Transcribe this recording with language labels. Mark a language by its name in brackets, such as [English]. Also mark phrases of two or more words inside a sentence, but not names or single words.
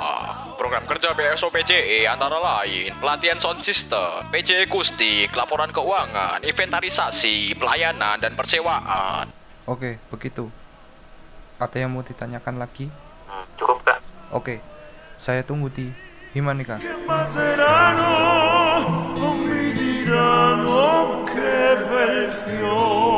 [Indonesian] Program kerja BSO PJE antara lain pelatihan sound system, PJE akustik, laporan keuangan, inventarisasi, pelayanan, dan persewaan. Oke, begitu. Ada yang mau ditanyakan lagi? Cukup, Kak. Oke, saya tunggu di Himanika. [Italian] Passeranno, non mi diranno che bel fiore.